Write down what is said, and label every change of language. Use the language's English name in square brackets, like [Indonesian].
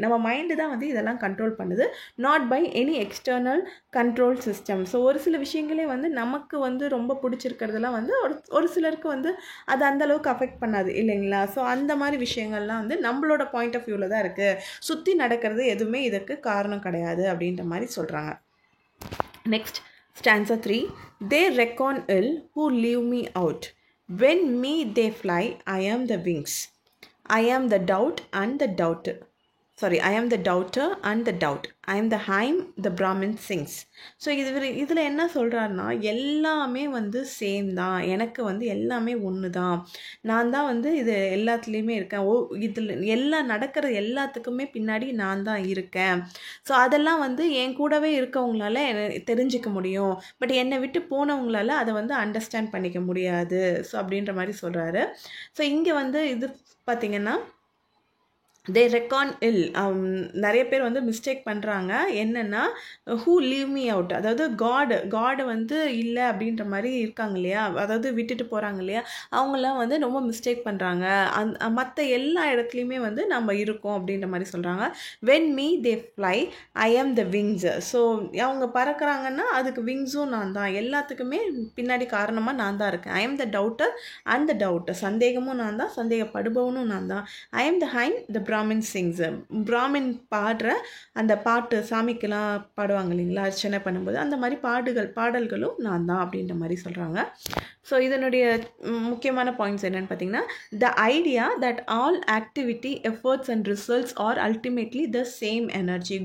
[Tamil] நம்ம மைண்டு தான் வந்து இதெல்லாம் கண்ட்ரோல் பண்ணுது, [English] Not by any external control system. [Tamil] So ஒரு சில விஷயங்கள் விஷயங்களே வந்து நமக்கு வந்து ரொம்ப பிடிச்சிருக்கிறதுலாம் வந்து ஒரு சிலருக்கு வந்து அது அந்தளவுக்கு அஃபெக்ட் பண்ணாது இல்லைங்களா? ஸோ அந்த மாதிரி விஷயங்கள்லாம் வந்து நம்மளோட பாயிண்ட் ஆஃப் வியூவில் தான் இருக்குது. சுற்றி நடக்கிறது எதுவுமே இதற்கு காரணம் கிடையாது அப்படின்ற மாதிரி சொல்கிறாங்க. [English] Next, stanza 3. They reckon ill who leave me out. When me they fly, I am the wings. I am the doubt and the doubter. I am the doubter and the doubt. I am the hymn the Brahmin sings. [Tamil] So இதில் என்ன சொல்கிறாருன்னா, எல்லாமே வந்து same தான், எனக்கு வந்து எல்லாமே ஒன்று தான், நான் தான் வந்து இது எல்லாத்துலேயுமே இருக்கேன், இதில் எல்லாம் நடக்கிற எல்லாத்துக்குமே பின்னாடி நான் தான் இருக்கேன். ஸோ அதெல்லாம் வந்து என் கூடவே இருக்கவங்களால தெரிஞ்சிக்க முடியும், பட் என்னை விட்டு போனவங்களால அதை வந்து அண்டர்ஸ்டாண்ட் பண்ணிக்க முடியாது. ஸோ அப்படின்ற மாதிரி சொல்கிறாரு. ஸோ இங்கே வந்து இது பார்த்திங்கன்னா [English] they reckon ill. [Tamil] நிறைய பேர் வந்து மிஸ்டேக் பண்ணுறாங்க. என்னென்னா [English] who leave me out, [Tamil] அதாவது காடு வந்து இல்லை அப்படின்ற மாதிரி இருக்காங்க இல்லையா, அதாவது விட்டுட்டு போகிறாங்க இல்லையா, அவங்களாம் வந்து ரொம்ப மிஸ்டேக் பண்ணுறாங்க. மற்ற எல்லா இடத்துலையுமே வந்து நம்ம இருக்கோம் அப்படின்ற மாதிரி சொல்கிறாங்க. [English] when me they fly, I am the wings. [Tamil] So அவங்க பறக்கிறாங்கன்னா அதுக்கு விங்ஸும் நான் தான், எல்லாத்துக்குமே பின்னாடி காரணமாக நான் தான் இருக்கேன். [English] I am the doubter and the doubter. [Tamil] சந்தேகமும் நான் தான், சந்தேகப்படுபவனும் நான் தான். [English] I am the hymn the Brahmin sings. [Tamil] Brahmin பாடுற அந்த பாட்டு, சாமிக்கெல்லாம் பாடுவாங்க இல்லைங்களா அர்ச்சனை பண்ணும்போது, அந்த மாதிரி பாடல்களும் நான் தான் அப்படின்ற மாதிரி சொல்கிறாங்க. ஸோ இதனுடைய முக்கியமான பாயிண்ட்ஸ் என்னென்னு பார்த்தீங்கன்னா, [English] The idea that all activity efforts and results are ultimately the same energy.